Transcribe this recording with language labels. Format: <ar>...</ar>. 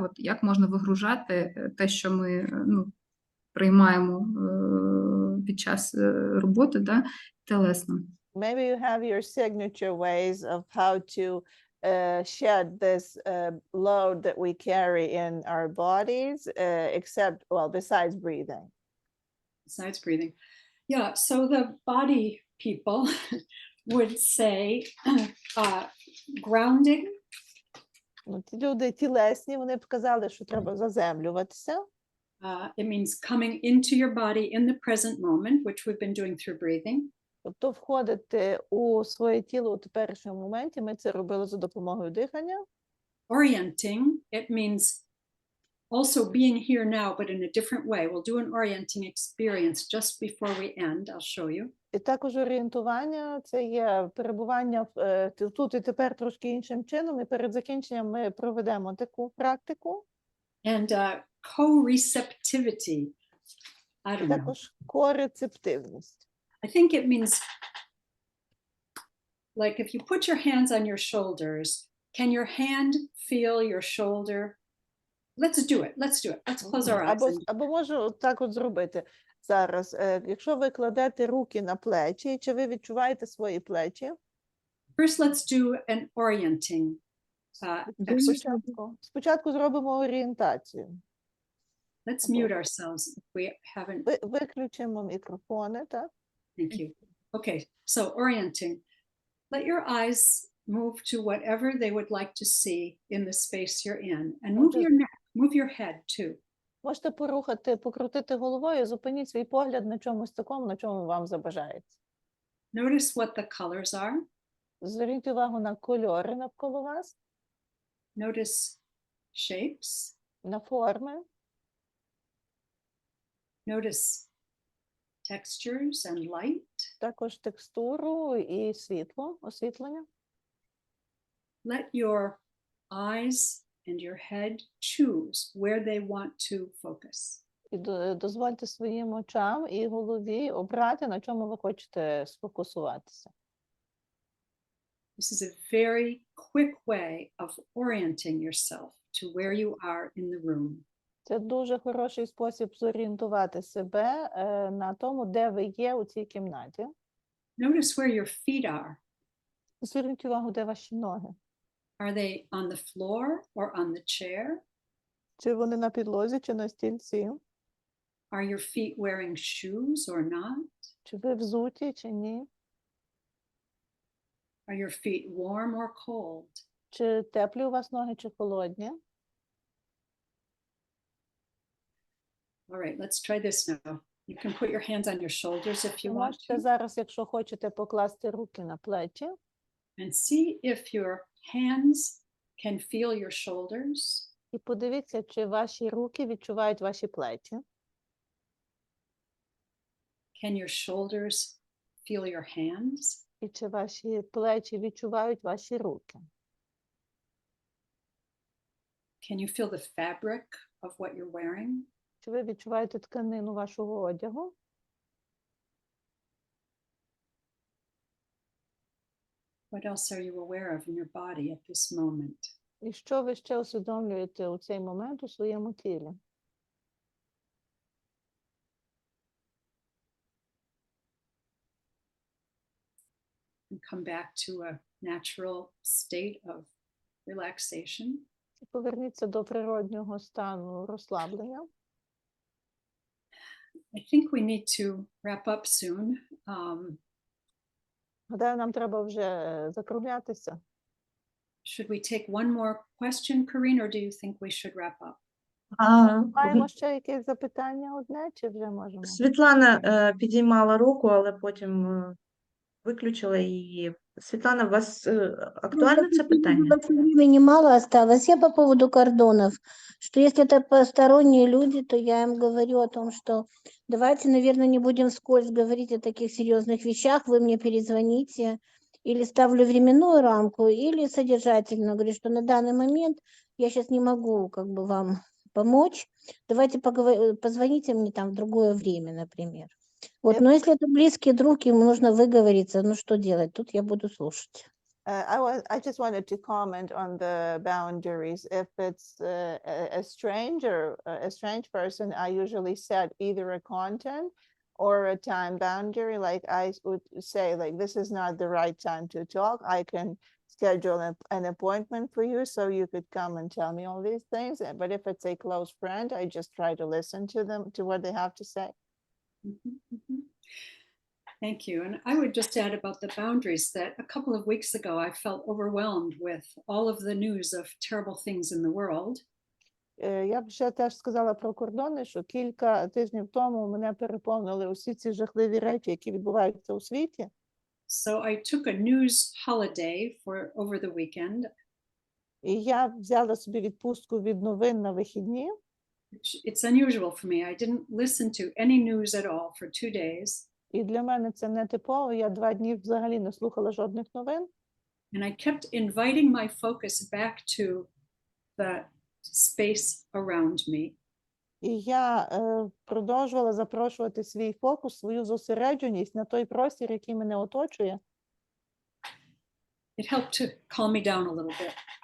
<uk>От як можна вигружати те, що ми приймаємо під час роботи, да?</uk> <ru>Телесно?</ru> <en>Maybe you have your signature ways of how to shed this load that we carry in our bodies, besides breathing. Besides breathing. Yeah, so the body people would say grounding.</en> <uk>Люди тілесні, вони б казали, що треба заземлюватися.</uk> <en>It means coming into your body in the present moment, which we've been doing through breathing.</en> <uk>Тобто входити у своє тіло у теперішньому моменті, ми це робили за допомогою дихання.</uk> <en>Orienting, it means also being here now, but in a different way. We'll do an orienting experience just before we end. I'll show you.</en> <uk>І також орієнтування – це є перебування тут і тепер трошки іншим чином, і перед закінченням ми проведемо таку практику.</uk> <en>And co-receptivity, I don't know.</en> <uk>Також корецептивність.</uk> <en>I think it means, like if you put your hands on your shoulders, can your hand feel your shoulder? Let's do it. Let's do it. Let's close our eyes.</en> <uk>Або можу так от зробити зараз. Якщо ви кладете руки на плечі, чи ви відчуваєте свої плечі?</uk> <en>First, let's do an orienting exercise.</en> <uk>Спочатку зробимо орієнтацію.</uk> <en>Let's mute ourselves if we haven't.</en> <uk>Виключимо мікрофони, так?</uk> <en>Thank you. Okay, so orienting. Let your eyes move to whatever they would like to see in the space you're in, and move your neck, move your head too.</en> <uk>Можете покрутити головою, зупиніть свій погляд на чомусь такому, на чому вам забажається.</uk> <en>Notice what the colors are.</en> <uk>Зверніть увагу на кольори навколо вас,</uk> <en>Notice shapes.</en> <uk>на форми,</uk> <en>Notice textures and light.</en> <uk>також текстуру і світло, освітлення.</uk> <en>Let your eyes and your head choose where they want to focus.</en> <uk>І дозвольте своїм очам і голові обрати, на чому ви хочете сфокусуватися.</uk> <en>This is a very quick way of orienting yourself to where you are in the room.</en> <uk>Це дуже хороший спосіб зорієнтувати себе на тому, де ви є у цій кімнаті.</uk> <en>Notice where your feet are.</en> <uk>Зверніть увагу, де ваші ноги.</uk> <en>Are they on the floor or on the chair?</en> <uk>Чи вони на підлозі, чи на стільці?</uk> <en>Are your feet wearing shoes or not?</en> <uk>Чи ви взуті, чи ні?</uk> <en>Are your feet warm or cold?</en> <uk>Чи теплі у вас ноги, чи холодні?</uk> <en>All right, let's try this now. You can put your hands on your shoulders if you want</en> <uk>Можете</uk> <en>to,</en> <uk>зараз, якщо хочете, покласти руки на плечі</uk> <en>and see if your hands can feel your shoulders.</en> <uk>і подивіться, чи ваші руки відчувають ваші плечі.</uk> <en>Can your shoulders feel your hands?</en> <uk>І чи ваші плечі відчувають ваші руки.</uk> <en>Can you feel the fabric of what you're wearing?</en> <uk>Чи ви відчуваєте тканину вашого одягу?</uk> <en>What else are you aware of in your body at this moment?</en> <uk>І що ви ще усвідомлюєте у цей момент у своєму тілі?</uk> <en>And come back to a natural state of relaxation.</en> <uk>І поверніться до природнього стану розслаблення.</uk> <en>I think we need to wrap up soon.</en> <uk>Гадаю, нам треба вже закруглятися.</uk> <en>Should we take one more question, Corinne, or do you think we should wrap up?</en> <uk>Маємо ще якесь запитання одне, чи вже можемо? Світлана підіймала руку, але потім виключила її. Світлана, у вас актуальне це питання?</uk> <ru>Времени мало осталось. Я по поводу кордонов, что если это посторонние люди, то я им говорю о том, что давайте, наверное, не будем вскользь говорить о таких серьезных вещах, вы мне перезвоните, или ставлю временную рамку, или содержательно говорю, что на данный момент я сейчас не могу как бы вам помочь, давайте позвоните мне там в другое время, например. Вот, но если это близкий друг, ему нужно выговориться, ну что делать? Тут я буду слушать.</ru> <en>I just wanted to comment on the boundaries. If it's a strange person, I usually set either a content or a time boundary. Like I would say, like, this is not the right time to talk. I can schedule an appointment for you so you could come and tell me all these things. But if it's a close friend, I just try to listen to them, to what they have to say. Thank you. And I would just add about the boundaries that a couple of weeks ago, I felt overwhelmed with all of the news of terrible things in the world.</en> <uk>Я б ще теж сказала про кордони, що кілька тижнів тому мене переповнили усі ці жахливі речі, які відбуваються у світі.</uk> <en>So I took a news holiday for over the weekend.</en> <uk>І я взяла собі відпустку від новин на вихідні.</uk> <en>It's unusual for me. I didn't listen to any news at all for 2 days.</en> <uk>І для мене це не типово. Я 2 дні взагалі не слухала жодних новин.</uk> <en>And I kept inviting my focus back to the space around me.</en> <uk>І я продовжувала запрошувати свій фокус, свою зосередженість на той простір, який мене оточує.</uk> <en>It helped to calm me down a little bit.</en>